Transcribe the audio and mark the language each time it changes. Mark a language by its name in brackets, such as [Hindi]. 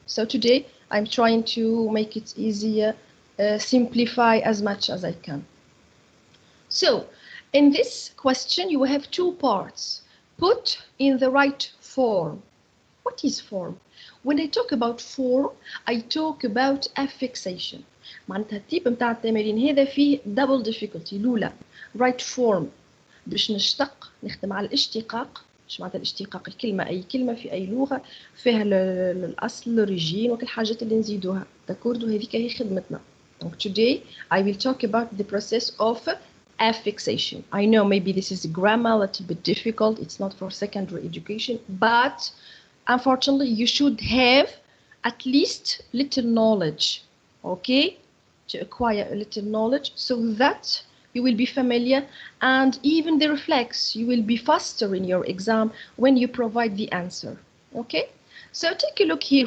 [English] So today I'm trying to make it easier, simplify as much as I can. So in this question you have 2 parts. Put in the right form. What is form? When I talk about form, I talk about affixation. [Arabic] معناتها التيب متاع التمارين هذا فيه [English] double difficulty. [Arabic] الأولى [English] right form [Arabic] باش نشتق نخدم على الاشتقاق. مش معناتها الاشتقاق الكلمة أي كلمة في أي لغة فيها الأصل الأوريجين وكل الحاجات اللي نزيدوها. داكوردو هذيك هي خدمتنا. [English] Donc today I will talk about the process of affixation. I know maybe this is grammar a little bit difficult. It's not for secondary education, but unfortunately you should have at least little knowledge, okay, to acquire a little knowledge so that you will be familiar, and even the reflex, you will be faster in your exam when you provide the answer, okay? So take a look here.